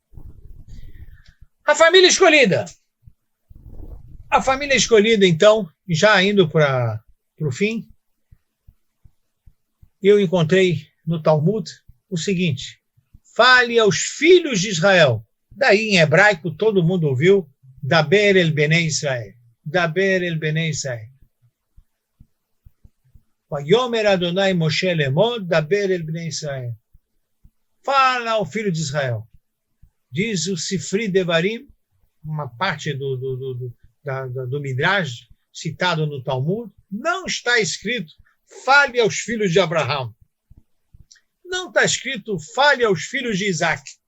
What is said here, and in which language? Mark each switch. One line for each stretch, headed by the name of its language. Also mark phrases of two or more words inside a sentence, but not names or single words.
Portuguese: A família escolhida. A família escolhida, então, já indo para o fim, eu encontrei no Talmud o seguinte: fale aos filhos de Israel. Daí, em hebraico, todo mundo ouviu,
Hebrew: דבר אל בני ישראל. דבר אל בני ישראל. ויאמר אדני משה לאמר דבר אל בני ישראל.
Portuguese: Fala ao filho de Israel. Diz o Sifri Devarim, uma parte do Midrash, citado no Talmud, não está escrito, fale aos filhos de Abraão. Não está escrito, fale aos filhos de Isaac.